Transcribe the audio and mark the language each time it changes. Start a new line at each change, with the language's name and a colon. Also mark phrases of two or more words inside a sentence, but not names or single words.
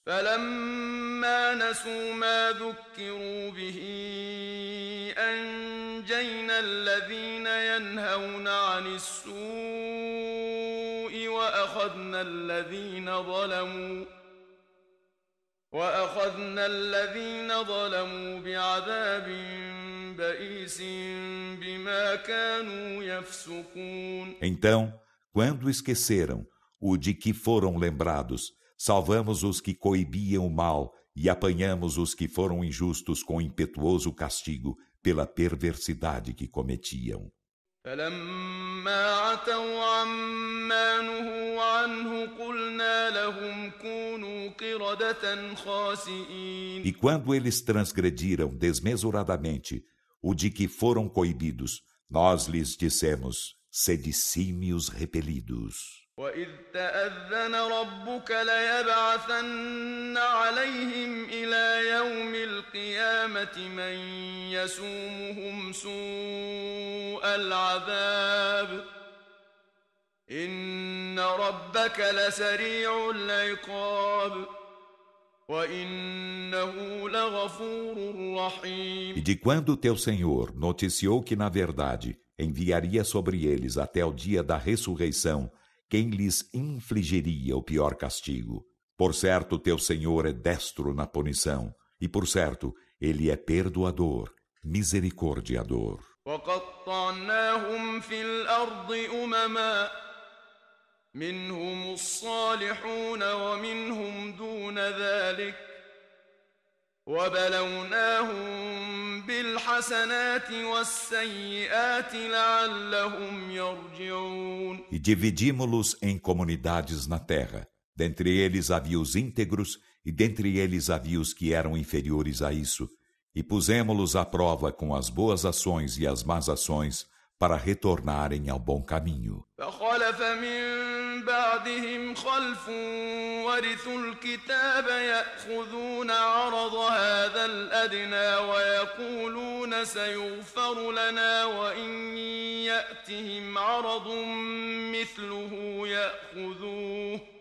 Arabic: فَلَمَّا نَسُوا مَا ذُكِّرُوا بِهِ أَنجَيْنَا الَّذِينَ يَنْهَوْنَ عَنِ السُّوءِ وَأَخَذْنَا الَّذِينَ ظَلَمُوا بِعَذَابٍ بَئِيسٍ بِمَا كَانُوا يَفْسُقُونَ.
Portuguese: Então, quando esqueceram o de que foram lembrados, salvamos os que coibiam o mal e apanhamos os que foram injustos com impetuoso castigo pela perversidade que cometiam.
Arabic: فَلَمَّا عَتَوْا عَمَّا نُهُوا عَنْهُ قُلْنَا لَهُمْ كُونُوا قِرَدَةً خَاسِئِينَ.
Portuguese: E quando eles transgrediram desmesuradamente o de que foram coibidos, nós lhes dissemos: sede símios repelidos.
Arabic: وَإِذْ تَأَذَّنَ رَبُّكَ لَيَبْعَثَنَّ عَلَيْهِمْ إِلَى يَوْمِ الْقِيَامَةِ مَن يَسُومُهُمْ سُوءَ الْعَذَابِ إِنَّ رَبَّكَ لَسَرِيعُ الْعِقَابِ وَإِنَّهُ لَغَفُورٌ رَّحِيمٌ.
Portuguese: E de quando teu Senhor noticiou que, na verdade, enviaria sobre eles até o dia da ressurreição quem lhes infligiria o pior castigo. Por certo, teu Senhor é destro na punição, e por certo, Ele é perdoador, misericordiador.
Arabic: وَقَطَّعْنَاهُمْ فِي الْأَرْضِ أُمَمًا مِّنْهُمُ الصَّالِحُونَ وَمِنْهُمْ دُونَ ذَلِكَ وَبَلَوْنَاهُمْ بِالْحَسَنَاتِ وَالسَّيِّئَاتِ لَعَلَّهُمْ يَرْجِعُونَ.
Portuguese: E dividimo-los em comunidades na terra. Dentre eles havia os íntegros, e dentre eles havia os que eram inferiores a isso. E pusemo-los à prova com as boas ações e as más ações, para retornarem ao bom caminho.
Arabic: فَخَلَفَ مِن بَعْدِهِمْ خَلْفٌ وَرِثُوا الْكِتَابَ يَأْخُذُونَ عَرَضَ هَٰذَا الْأَدْنَىٰ وَيَقُولُونَ سَيُغْفَرُ لَنَا وَإِن يَأْتِهِمْ عَرَضٌ مِّثْلُهُ يَأْخُذُوهُ